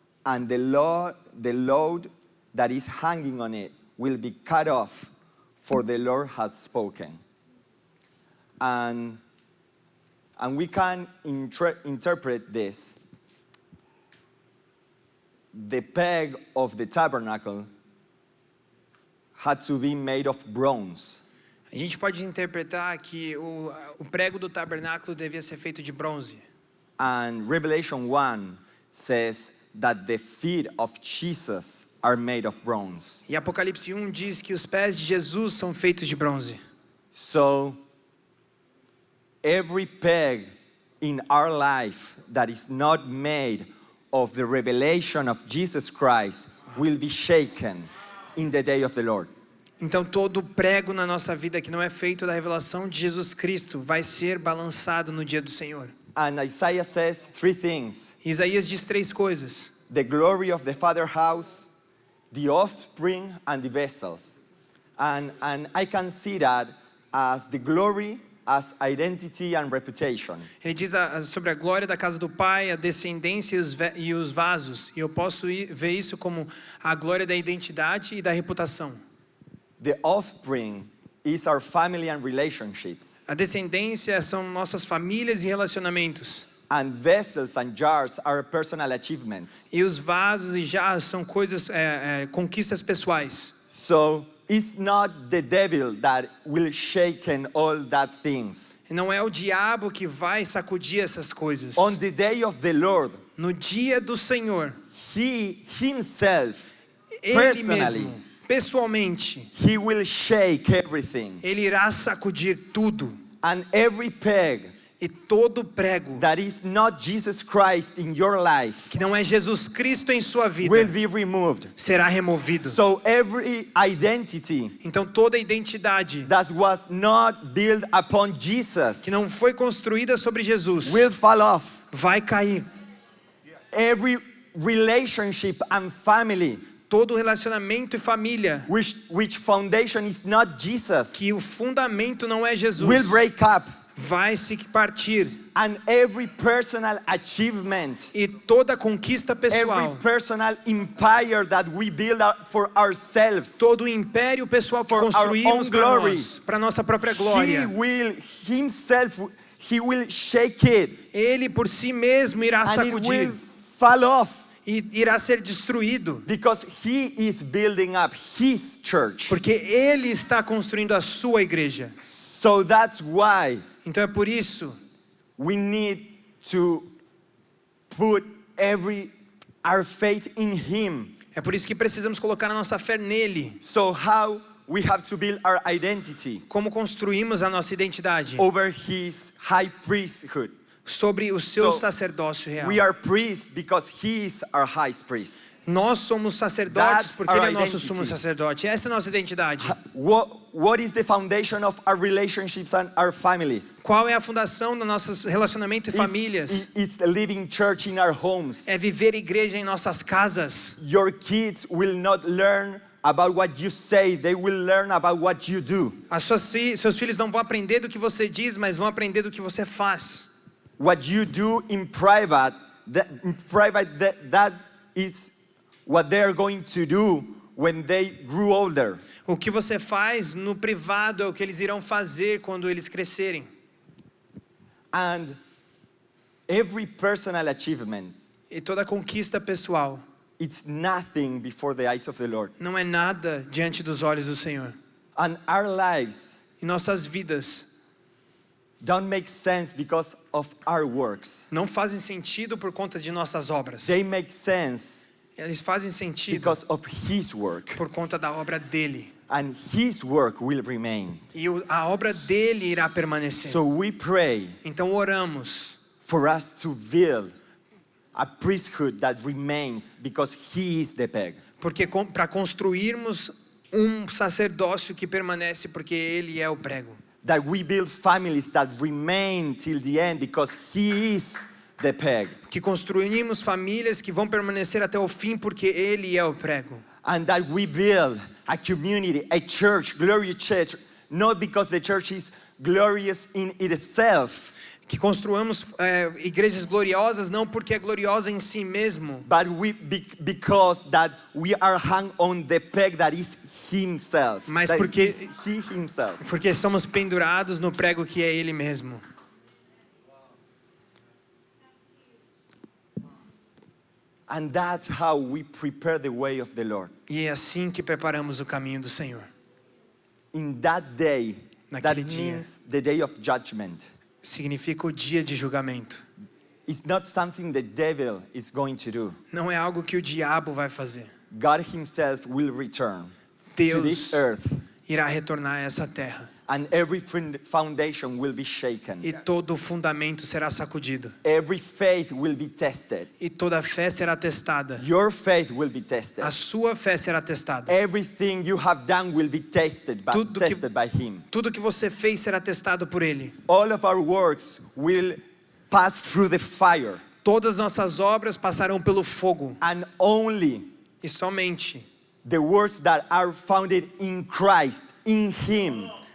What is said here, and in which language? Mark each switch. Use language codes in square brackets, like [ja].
[en] and the load that is hanging on it will be cut off, for the Lord has spoken. And we can interpret this. The peg of the tabernacle had to be made of bronze. [pt] A gente pode interpretar que o prego do tabernáculo devia ser feito de bronze. [en] And Revelation 1 says that the feet of Jesus are made of bronze. [pt] E Apocalipse 1 diz que os pés de Jesus são feitos de bronze. [en] So every peg in our life that is not made of the revelation of Jesus Christ will be shaken in the day of the Lord. [pt] Então todo prego na nossa vida que não é feito da revelação de Jesus Cristo vai ser balançado no dia do Senhor. [en] And Isaiah says three things: [pt] Isaías diz 3 coisas: [en] the glory of the Father house, the offspring, and the vessels. And I can see that as the glory, as identity and reputation. [pt] Ele diz sobre a glória da casa do Pai, a descendência e os vasos. E eu posso ver isso como a glória da identidade e da reputação. [en] The offspring is our family and relationships. [pt] A descendência são nossas famílias e relacionamentos. [en] And vessels and jars are personal achievements. [pt] E os vasos e jarros são coisas, conquistas pessoais. [en] So it's not the devil that will shaken all that things. [pt] E não é o diabo que vai sacudir essas coisas. [en] On the day of the Lord, [pt] No dia do Senhor, [en] he himself, [pt] Ele [en] personally, [pt] mesmo, pessoalmente, [en] he will shake everything. [pt] Ele irá sacudir tudo. [en] And every peg [pt] E todo prego [en] that is not Jesus Christ in your life [pt] que não é Jesus Cristo em sua vida [en] will be removed. [pt] será removido. [en] So every identity [pt] Então toda identidade [en] that was not built upon Jesus [pt] que não foi construída sobre Jesus [en] will fall off. [pt] vai cair. [en] Every relationship and family [pt] Todo relacionamento e família [en] which foundation is not Jesus [pt] que o fundamento não é Jesus [en] will break up. [pt] vai se partir. [en] And every personal achievement, [pt] E toda conquista pessoal, [en] every personal empire that we build for ourselves, [pt] todo o império pessoal que [en] For our [pt] construímos [en] own [pt] para [en] glory, [pt] nós, para nossa própria [en] he [pt] glória, [en] will himself, he will shake it [pt] Ele por si mesmo irá [en] and it will [pt] sacudir [en] fall off [pt] e irá ser destruído, [en] because he is building up his church. [pt] porque Ele está construindo a sua igreja. [en] So that's why [pt] Então é por isso [en] we need to put our faith in him. [pt] É por isso que precisamos colocar a nossa fé nele. [en] So how we have to build our identity [pt] Como construímos a nossa identidade [en] over his high priesthood. [pt] sobre o seu [en] So, [pt] sacerdócio real. [en] We are priests because he is our high priest. [pt] Nós somos sacerdotes [en] That's [pt] porque Ele é [en] our [pt] nosso [en] identity. [pt] sumo sacerdote. Essa é a nossa identidade. [en] What is the foundation of our relationships and our families? [pt] Qual é a fundação do nosso relacionamento e famílias? [en] It's the living church in our homes. [pt] É viver igreja em nossas casas. [en] Your kids will not learn about what you say, they will learn about what you do. [pt] Seus filhos não vão aprender do que você diz, mas vão aprender do que você faz. [en] What you do in private, that is what they are going to do when they grew older. [pt] O que você faz no privado é o que eles irão fazer quando eles crescerem. [en] And every personal achievement, [pt] E toda conquista pessoal [en] it's nothing before the eyes of the Lord. [pt] não é nada diante dos olhos do Senhor. [en] And our lives [pt] E nossas vidas [en] don't make sense because of our works. [pt] não fazem sentido por conta de nossas obras. [en] They make sense [pt] Eles fazem sentido [en] because of his work. [pt] por conta da obra dele. [en] And his work will remain. [pt] E a obra dele irá permanecer. [en] So we pray [pt] Então oramos [en] for us to build a priesthood that remains because he is the peg. [pt] porque para construirmos sacerdócio que permanece porque ele é o prego. [en] That we build families that remain till the end because he is the peg. [pt] Que construímos famílias que vão permanecer até o fim porque ele é o prego. [en] And that we build a community, a church, glorious church, not because the church is glorious in itself, [pt] Que construamos igrejas gloriosas não porque é gloriosa em si mesmo, [en] but because that we are hung on the peg that is himself. [pt] Mas [en] That [pt] porque- [en] is he himself. [pt] porque somos pendurados no prego que é Ele mesmo. [en] And that's how we prepare the way of the Lord. [pt] E é assim que preparamos o caminho do Senhor. [en] In that day, that [pt] Naquele dia. [en] means the day of judgment. [pt] Significa o dia de julgamento. [en] It's not something the devil is going to do. [pt] Não é algo que o diabo vai fazer. [en] God himself will return to [pt] Deus [en] this earth, [pt] irá retornar a essa terra. [en] and every foundation will be shaken. [pt] E todo o fundamento será sacudido. [en] Every faith will be tested. [pt] E toda fé será testada. [en] Your faith will be tested. [pt] A sua fé será testada. [en] Everything you have done will be tested [pt] Tudo que- [en] tested by him. [pt] Tudo que você fez será testado por Ele. [en] All of our works will pass through the fire, [pt] Todas nossas obras passarão pelo fogo. [en] and only [pt] E somente, [en] the works that are founded in Christ, in him,